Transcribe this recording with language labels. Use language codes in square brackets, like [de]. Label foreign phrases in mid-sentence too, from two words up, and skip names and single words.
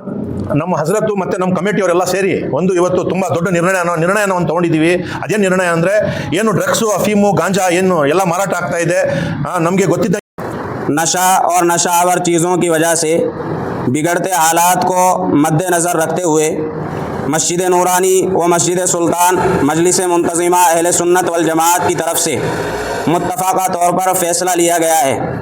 [kn] ನಮ್ಮ ಹಜರತ್ತು ಮತ್ತು ನಮ್ಮ ಕಮಿಟಿಯವರೆಲ್ಲ ಸೇರಿ ಒಂದು ಇವತ್ತು ತುಂಬ ದೊಡ್ಡ ನಿರ್ಣಯವನ್ನು ತೊಗೊಂಡಿದ್ದೀವಿ. ಅದೇನು ನಿರ್ಣಯ ಅಂದರೆ, ಏನು ಡ್ರಗ್ಸು, ಅಫೀಮು, ಗಾಂಜಾ ಏನು ಎಲ್ಲ ಮಾರಾಟ ಆಗ್ತಾ ಇದೆ, ನಮಗೆ ಗೊತ್ತಿದ್ದ [ur] نشہ اور نشہ آور چیزوں کی وجہ سے بگڑتے حالات کو مدنظر رکھتے ہوئے مسجد نورانی و مسجد سلطان مجلس منتظمہ اہل سنت وال جماعت کی طرف سے متفقہ طور پر فیصلہ لیا گیا ہے,